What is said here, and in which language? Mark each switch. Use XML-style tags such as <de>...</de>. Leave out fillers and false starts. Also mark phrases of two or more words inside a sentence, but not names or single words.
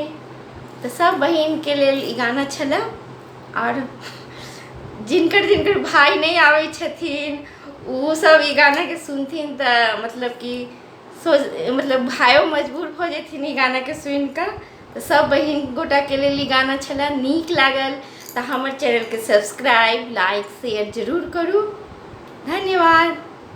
<mai>तो सब बहिन के लेल ई गाना छलै और जिनकर जिनकर भाई नहीं आवे छथिन वो सब ई गाना के सुनथिन तऽ मतलब कि भाइयों मजबूर हो जेथिन ई गाना के सुन कर। तो सब बहिन गोटा के लिए ई गाना छलै, नीक लागल तो हमर चैनल के सब्सक्राइब लाइक शेयर जरूर करू। धन्यवाद।</mai>